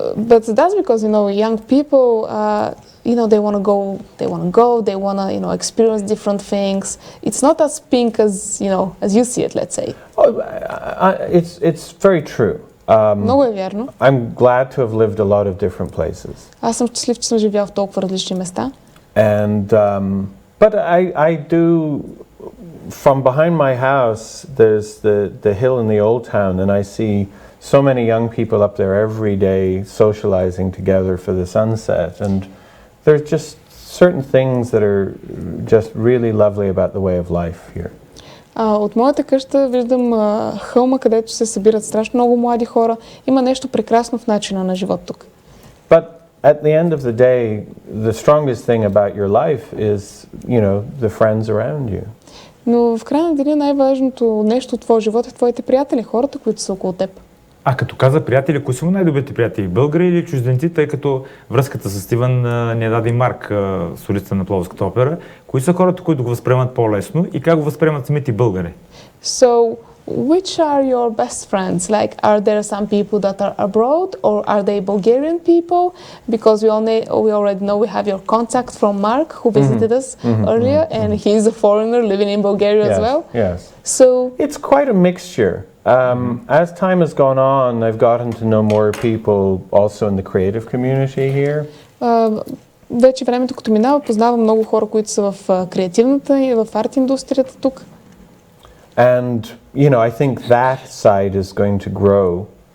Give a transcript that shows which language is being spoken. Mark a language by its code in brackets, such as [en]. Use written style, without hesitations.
[en] But that's because, young people, they want to go, they want to, experience different things. It's not as pink as you see it, let's say. It's very true. [bg] Много е вярно. [en] I'm glad to have lived a lot of different places. [bg] Аз съм щастлив, че съм живял в толкова различни места. [en] And but I do from behind my house. There's the hill in the old town, and I see so many young people up there every day socializing together for the sunset. And there's just certain things that are just really lovely about the way of life here. [bg] От моята къща виждам хълма, където се събират страшно много млади хора. Има нещо прекрасно в начина на живот тук. [en] But at the end of the day, the strongest thing about your life is, the friends around you. [bg] Но в края на деня най-важното нещо от твоя живот е твоите приятели, хората, които са около теб. А като каза приятели, кои са му най-добрите приятели? Българи или чужденци, тъй като връзката с Стивън не даде Марк, солиста на Пловдивската опера. Кои са хората, които го възприемат по-лесно и как го възприемат самите българи? [en] So, which are your best friends? Like, are there some people that are abroad, or are they Bulgarian people? Because we already know we have your contact from Mark, who visited us earlier, and he's a foreigner living in Bulgaria as well. Yes. So, it's quite a mixture. As time has gone on, I've gotten to know more people also in the creative community here. [bg] Вече времето, като минава, познавам много хора, които са в креативната и в арт индустрията тук. [en] And, I think that side is going to grow.